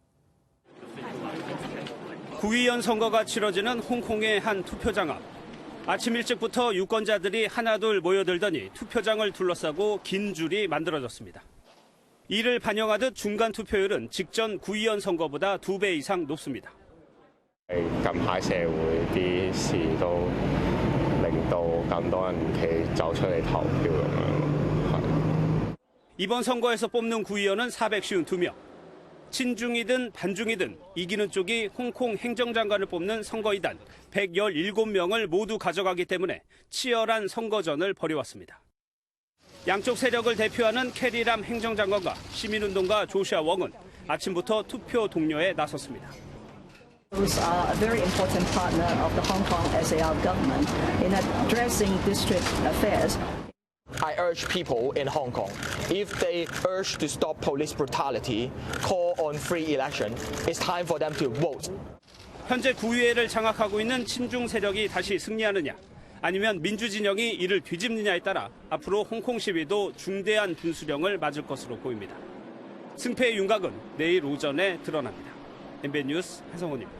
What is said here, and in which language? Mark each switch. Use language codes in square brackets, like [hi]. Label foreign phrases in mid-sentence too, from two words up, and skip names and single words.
[ko] 한성원 기자입니다. 구의원 선거가 치러지는 홍콩의 한 투표장 앞. 아침 일찍부터 유권자들이 하나둘 모여들더니 투표장을 둘러싸고 긴 줄이 만들어졌습니다. 이를 반영하듯 중간 투표율은 직전 구의원 선거보다 2배 이상 높습니다. [yue] 近排社會啲事都令到咁多人走出嚟投票咁樣。 [ko] 이번 선거에서 뽑는 구의원은 452명. 친중이든 반중이든 이기는 쪽이 홍콩 행정장관을 뽑는 선거이단 117명을 모두 가져가기 때문에 치열한 선거전을 벌여왔습니다. 양쪽 세력을 대표하는 캐리람 행정장관과 시민운동가 조시아 웡은 아침부터 투표 독려에 나섰습니다. [en] Those are a very important partner of the Hong Kong SAR government in addressing district affairs. I urge people in Hong Kong, if they urge to stop police brutality, call on free election, it's time for them to vote. [ko] 현재 구의회를 장악하고 있는 친중 세력이 다시 승리하느냐, 아니면 민주진영이 이를 뒤집느냐에 따라 앞으로 홍콩 시위도 중대한 분수령을 맞을 것으로 보입니다. 승패의 윤곽은 내일 오전에 드러납니다. MBN 뉴스 한성훈입니다.